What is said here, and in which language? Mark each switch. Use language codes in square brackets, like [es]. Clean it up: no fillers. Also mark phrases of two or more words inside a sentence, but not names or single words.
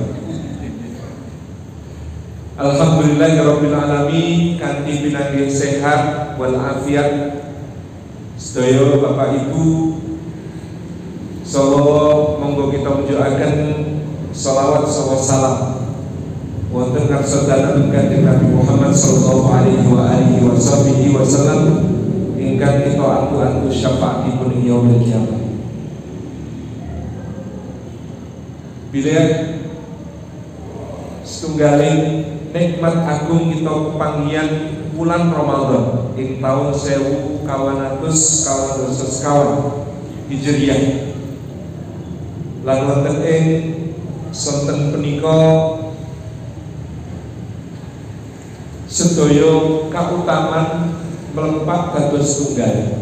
[ar] Alhamdulillahirabbil alamin [jv] kanthi pinanggih sehat wal afiat. Sedaya Bapak Ibu, sawa monggo kita mujukaken sholawat sawa salam wonten ngarsa dalem Kanjeng Nabi Muhammad [ar] sallallahu alaihi wa alihi wasallam [jv] ingkang kita antu-antu syafaatipun ing [ar] yaumil qiyamah. [jv] Bilih setunggaling nikmat agung kita kepanggihan bulan Ramadan ing taun 1400 Hijriah lan wonten ing sonten punika sedaya kautaman melepat dados tunggal.